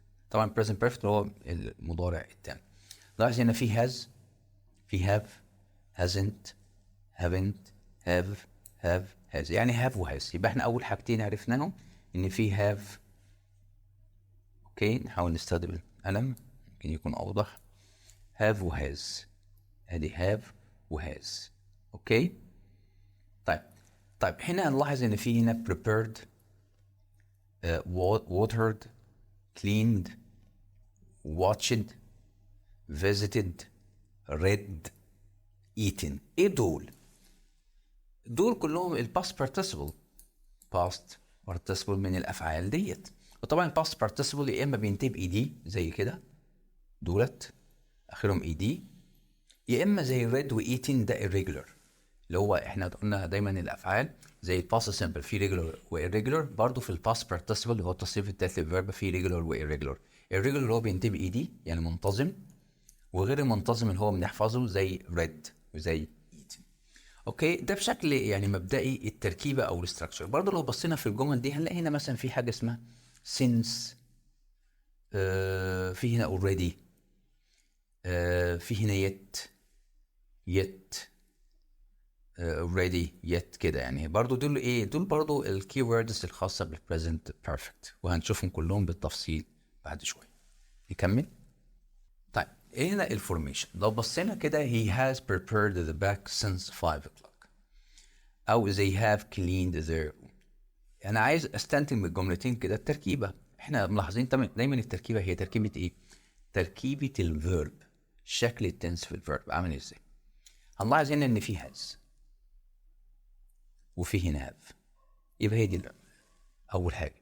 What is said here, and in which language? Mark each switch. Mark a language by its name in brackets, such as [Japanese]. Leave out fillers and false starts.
[Arabic] طبعا present perfect هو المضارع التام. [English] لاحظ هنا في has، في have، hasn't، haven't، have has، يعني have وhas. [Arabic] يبقى احنا اول حاجتين عرفناهم ان في have. اوكي، نحاول نستخدم القلم يمكن يكون اوضح. [English] have وhas، ادي have وhas. [Arabic] اوكي. طيب هنا هنلاحظ ان في هنا [English] prepared، watered، cleaned، watched، visited، read، eaten. [Arabic] ايه دول؟ دول كلهم الباست participle. past participle من الافعال ديت. وطبعا الباست participle يا اما بينتهي باي دي زي كده، دولت اخرهم اي دي، يا اما زي read وايتين ده irregular. اللي هو احنا قلنا دايما الافعال زي الباست سمبل في ريجولار وايريجولار، برضه في الباست بارتيسيبل اللي هو التصريف الثالث للفيرب في ريجولار وايريجولار. الريجولار اللي هو بينتهي باي دي يعني منتظم، وغير المنتظم اللي هو بنحفظه زي ريد وزي ايت. اوكي، ده بشكل يعني مبدئي التركيبه او الاستراكشر. برضه لو بصينا في الجمل دي هنلاقي هنا مثلا في حاجه اسمها since، في هنا already، في هنا yet already yet كده. يعني برضو دول ايه؟ دول برضو الكي ووردز الخاصه بالبريزنت بيرفكت وهنشوفهم كلهم بالتفصيل بعد شويه. نكمل. طيب، هنا الفورميشن لو بصينا كده [English] he has prepared the back since 5 o'clock او they have cleaned their. [Arabic] انا عايز استنتج من الجملتين كده التركيبه. احنا ملاحظين دايما التركيبه هي تركيبه ايه؟ تركيبه الفيرب. شكل التنس في الفيرب عامل ازاي؟ هنلاحظ هنا ان في has وفي هنا have، يبقى هي دي اول حاجه.